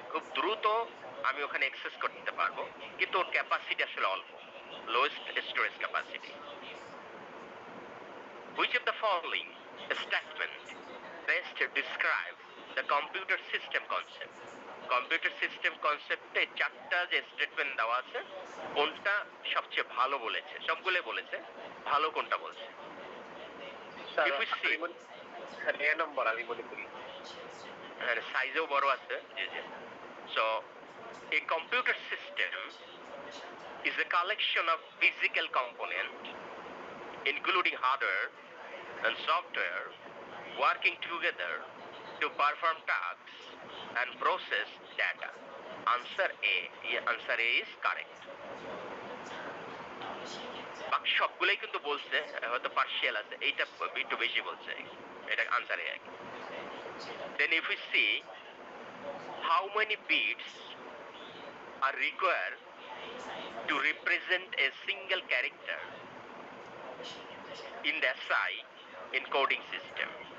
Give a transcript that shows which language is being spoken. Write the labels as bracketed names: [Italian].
[Bangla] খুব দ্রুত আমি ওখানে অ্যাক্সেস করতে পারবো, কিন্তু ওর ক্যাপাসিটি আসলে অল্প, [English] lowest storage capacity. Which of the following statement best describe the computer system concept? [Bangla] Computer system কনসেপ্টে চারটা যে স্টেটমেন্ট দেওয়া আছে কোনটা সবচেয়ে ভালো বলেছে, সবগুলো বলেছে, ভালো কোনটা বলছে? Sir [English] If we see, [Bangla] sir এ নম্বর আমি মনে করি সাইজেও বড় আছে, জি জি। [English] So a computer system is a collection of physical components including hardware and software working together to perform tasks and process data. Answer A. Answer A is correct. [Bangla] বাকি সবগুলোই কিন্তু বলছে, হয়তো পার্শিয়াল আছে, এইটা একটু বেশি বলছে, এটা answer A. [English] Then if we see how many bits are required to represent a single character in the SI encoding system.